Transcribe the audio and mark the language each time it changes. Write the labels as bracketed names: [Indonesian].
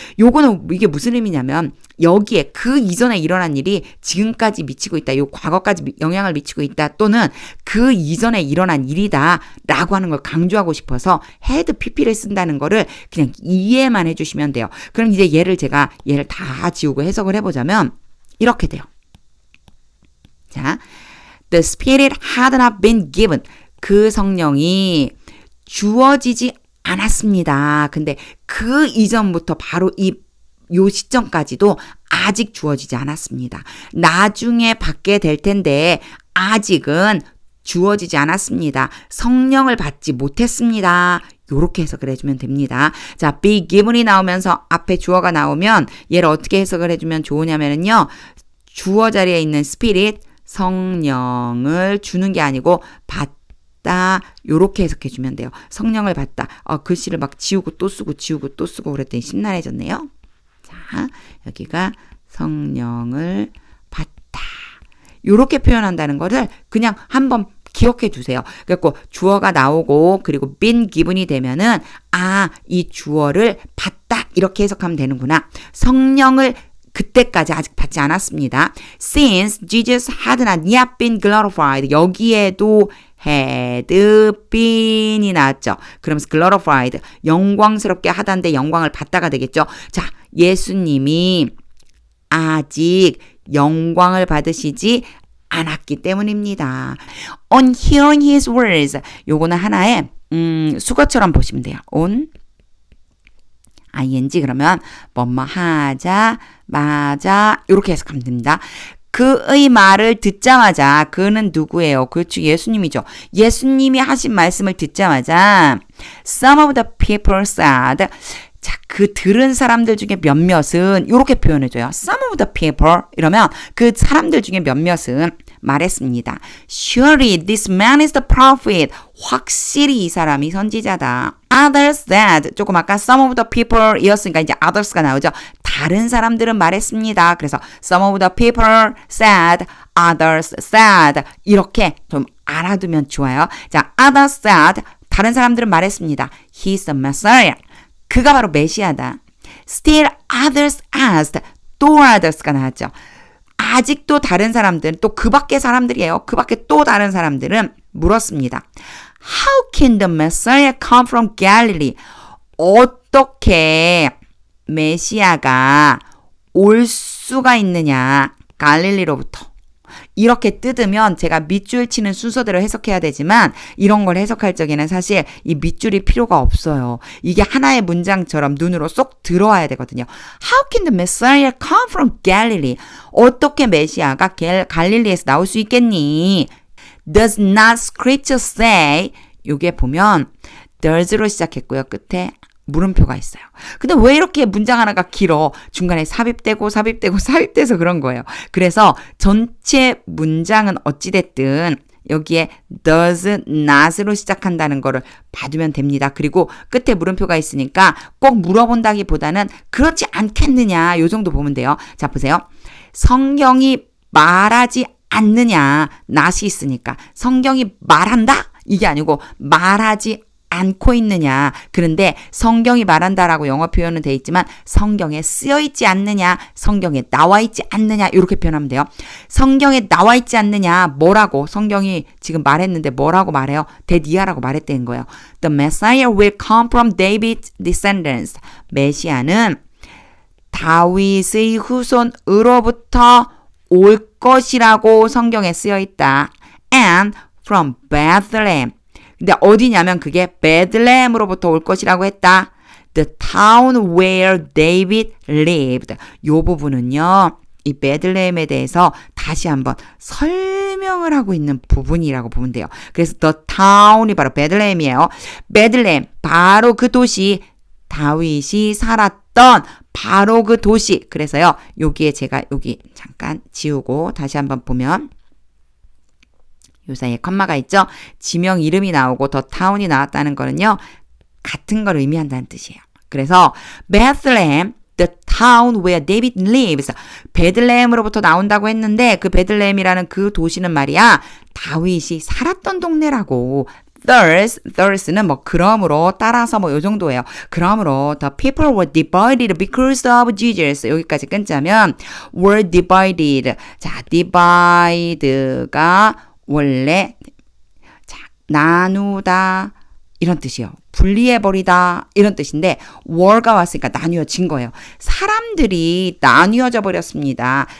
[Korean] 요거는 이게 무슨 의미냐면 여기에 그 이전에 일어난 일이 지금까지 미치고 있다. 요 과거까지 영향을 미치고 있다. 또는 그 이전에 일어난 일이다. 라고 하는 걸 강조하고 싶어서 헤드 PP를 쓴다는 거를 그냥 이해만 해주시면 돼요. 그럼 이제 얘를 다 지우고 해석을 해보자면 이렇게 돼요. [English] 자, The Spirit had not been given. [Korean] 그 성령이 주어지지 않았습니다. 근데 그 이전부터 바로 요 시점까지도 아직 주어지지 않았습니다. 나중에 받게 될 텐데 아직은 주어지지 않았습니다. 성령을 받지 못했습니다. 요렇게 해석을 해주면 됩니다. 자, be given이 나오면서 앞에 주어가 나오면 얘를 어떻게 해석을 해주면 좋으냐면요. 주어 자리에 있는 spirit, 성령을 주는 게 아니고 받다. 요렇게 해석해주면 돼요. 성령을 받다. 글씨를 막 지우고 또 쓰고 그랬더니 심란해졌네요. 자, 여기가 성령을 받다. 요렇게 표현한다는 거를 그냥 한번 기억해 두세요. 그래서 주어가 나오고 그리고 been given이 되면은 이 주어를 받다 이렇게 해석하면 되는구나. 성령을 그때까지 아직 받지 않았습니다. [English] Since Jesus had not yet been glorified. [Korean] 여기에도 had been이 나왔죠. 그러면서 glorified, 영광스럽게 하다인데 영광을 받다가 되겠죠. 자, 예수님이 아직 영광을 받으시지 않았기 때문입니다. [English] On hearing his words. [Korean] 요거는 하나의 수거처럼 보시면 돼요. on ing 그러면 뭐뭐 하자 맞아 이렇게 해석하면 됩니다. 그의 말을 듣자마자 그는 누구예요? 그렇죠. 예수님이죠. 예수님이 하신 말씀을 듣자마자 [English] some of the people said [Korean] 자, 그 들은 사람들 중에 몇몇은 이렇게 표현해줘요. [English] Some of the people [Korean] 이러면 그 사람들 중에 몇몇은 말했습니다. [English] Surely this man is the prophet. [Korean] 확실히 이 사람이 선지자다. [English] Others said. [Korean] 조금 아까 [English] some of the people [Korean] 이었으니까 이제 others가 나오죠. 다른 사람들은 말했습니다. [English] 그래서 some of the people said, others said. [Korean] 이렇게 좀 알아두면 좋아요. 자, others said. 다른 사람들은 말했습니다. [English] He's the Messiah. [Korean] 그가 바로 메시아다. [English] Still others asked. [Korean] 또 others가 나왔죠. 아직도 다른 사람들은 또 그 밖의 사람들이에요. 그 밖에 또 다른 사람들은 물었습니다. [English] How can the Messiah come from Galilee? [Korean] 어떻게 메시아가 올 수가 있느냐? 갈릴리로부터. 이렇게 뜯으면 제가 밑줄 치는 순서대로 해석해야 되지만 이런 걸 해석할 적에는 사실 이 밑줄이 필요가 없어요. 이게 하나의 문장처럼 눈으로 쏙 들어와야 되거든요. [English] How can the Messiah come from Galilee? [Korean] 어떻게 메시아가 갈릴리에서 나올 수 있겠니? [English] Does not scripture say? [Korean] 요게 보면 does로 시작했고요. 끝에 물음표가 있어요. 근데 왜 이렇게 문장 하나가 길어? 중간에 삽입돼서 그런 거예요. 그래서 전체 문장은 어찌됐든 여기에 does not으로 시작한다는 거를 봐두면 됩니다. 그리고 끝에 물음표가 있으니까 꼭 물어본다기보다는 그렇지 않겠느냐 요 정도 보면 돼요. 자, 보세요. 성경이 말하지 않느냐 not이 있으니까 성경이 말한다? 이게 아니고 말하지 않고 있느냐. 그런데 성경이 말한다라고 영어 표현은 돼 있지만 성경에 쓰여 있지 않느냐, 성경에 나와 있지 않느냐 이렇게 표현하면 돼요. 성경에 나와 있지 않느냐 뭐라고 성경이 지금 말했는데 뭐라고 말해요? 데디아라고 말했다는 거예요. [English] The Messiah will come from David's descendants. [Korean] 메시아는 다윗의 후손으로부터 올 것이라고 성경에 쓰여 있다. [English] And from Bethlehem. [Korean] 근데 어디냐면 그게 베들레헴으로부터 올 것이라고 했다. [English] The town where David lived. [Korean] 요 부분은요. 이 베들레헴에 대해서 다시 한번 설명을 하고 있는 부분이라고 보면 돼요. 그래서 the town이 바로 베들레헴이에요. 베들레헴 바로 그 도시 다윗이 살았던 바로 그 도시. 그래서요. 여기에 제가 여기 잠깐 지우고 다시 한번 보면 요 사이에 컴마가 있죠. 지명 이름이 나오고 더 타운이 나왔다는 거는요. 같은 걸 의미한다는 뜻이에요. [English] 그래서 Bethlehem, the town where David lives. [Korean] 베들레헴으로부터 나온다고 했는데 그 베들레헴이라는 그 도시는 말이야. 다윗이 살았던 동네라고. Thers는 뭐 그러므로 따라서 뭐 요 정도예요. [English] 그러므로 the people were divided because of Jesus. [Korean] 여기까지 끊자면 were divided. 자, divide가 원래 자, 나누다 이런 뜻이요. 분리해버리다 이런 뜻인데 were가 왔으니까 나뉘어진 거예요. 사람들이 나뉘어져 버렸습니다.